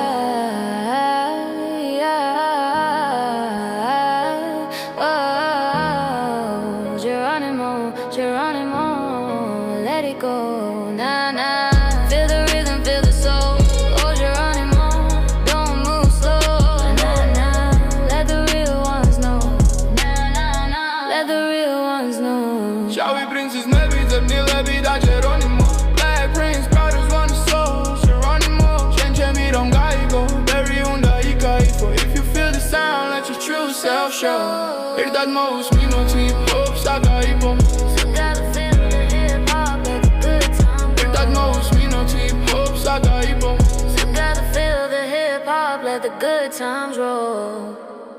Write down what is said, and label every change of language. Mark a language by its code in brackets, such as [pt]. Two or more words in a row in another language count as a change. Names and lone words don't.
[en] Geronimo, let it go, nah, nah Feel the rhythm, feel the soul Oh, Geronimo, don't move slow Nah, nah, let the real ones know Nah, nah, nah, let the real ones know [ka] შავი პრინცესები ძებნილები და ჯერონიმო [en] Black Prince brothers wanna soul Geronimo [ka] შენ ჩემი რომ გაიგო ბევრი უნდა იკაიფო [en] If you feel the sound, let your true self show [ka] ერთად მოვუსმინოთ hip-hop საკაიფო [en] Together feel the hip hop, let the good times roll.